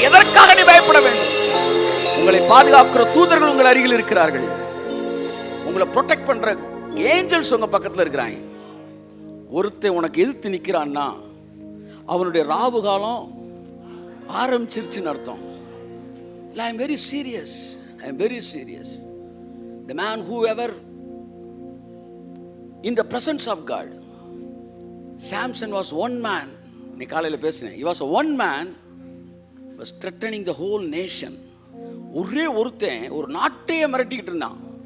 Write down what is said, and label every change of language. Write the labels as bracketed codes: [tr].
[ta] எதற்காக நீ பயப்பட வேண்டும்? உங்களை பாதுகாக்கிற தூதர்கள் உங்கள் அருகில் இருக்கிறார்கள். உங்களை ப்ரொடெக்ட் பண்ற ஏஞ்சல்ஸ் உங்க பக்கத்தில் இருக்கிறாங்க. ஒருத்தன் உனக்கு எதிர்த்து நிற்கிறான்னா அவனுடைய ராவு காலம் ஆரம்பிச்சிருச்சுன்னு அர்த்தம். [en] I am very serious. I am very serious. The man whoever in the presence of God. Samson was one man. [ta] நீ காலையில் பேசினேன். [en] He was a one man was threatening the whole nation. [ta] ஒரே ஒருத்தன் ஒரு நாட்டையே மிரட்டிக்கிட்டு இருந்தான்.